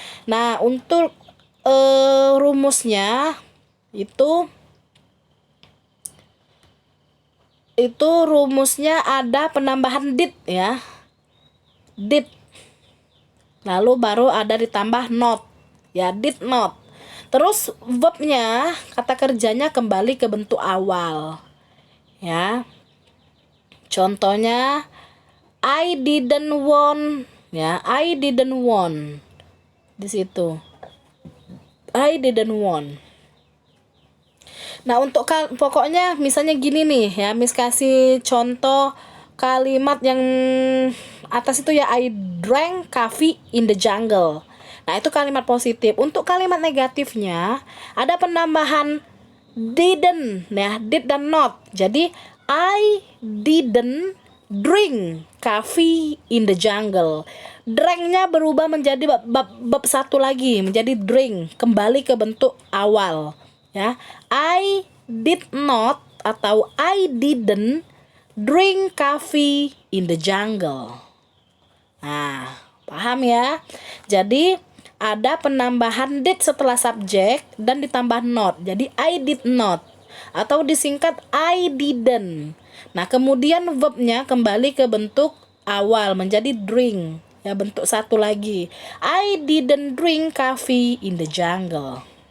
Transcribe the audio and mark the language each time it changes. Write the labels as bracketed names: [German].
[Indonesian] Nah, untuk rumusnya itu rumusnya ada penambahan did ya. Did. Lalu baru ada ditambah not. Ya, did not. Terus verbnya, kata kerjanya kembali ke bentuk awal. Ya. Contohnya [English] I didn't want ya, I didn't want. [Indonesian] Di situ. [English] I didn't want. [Indonesian] Nah, untuk pokoknya misalnya gini nih ya, Miss kasih contoh kalimat yang atas itu ya, [English] I drank coffee in the jungle. [Indonesian] Nah, itu kalimat positif. Untuk kalimat negatifnya ada penambahan didn't ya, did dan not. Jadi [English] I didn't drink coffee in the jungle. [Indonesian] Drinknya berubah menjadi bab satu lagi, menjadi drink, kembali ke bentuk awal ya. [English] I did not [Indonesian] atau [English] I didn't drink coffee in the jungle. [Indonesian] Nah, paham ya? Jadi ada penambahan did setelah subjek dan ditambah not. Jadi [English] I did not. [Indonesian] atau disingkat [English] I didn't. [Indonesian] Nah, kemudian verbnya kembali ke bentuk awal menjadi drink. Ya, bentuk satu lagi. [English] I didn't drink coffee in the jungle.